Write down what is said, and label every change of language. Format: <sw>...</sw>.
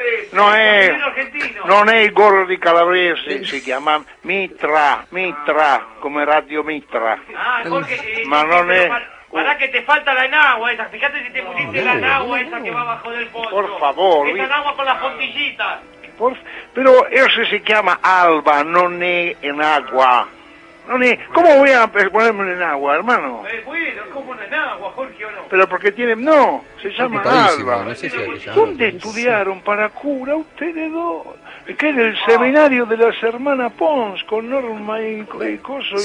<it>Non è il gorro di Calabrese, si chiama Mitra, come Radio Mitra. Ah, ma non è.</it> <es>Guarda che te falta la enagua, esa, fíjate si te pusiste la enagua esa che va bajo del pozo. Por favor. Esa enagua con la fontillita.</es> <it>Però eso si chiama Alba, non è enagua.</it> <es>¿Cómo voy a ponerme en agua, hermano? Bueno, ¿cómo en agua, Jorge, o no? Pero porque tiene... No, se llama Alba. No sé si ¿Dónde estudiaron para cura ustedes dos? Que en el seminario de las hermanas Pons, con Norma y cosas.</es>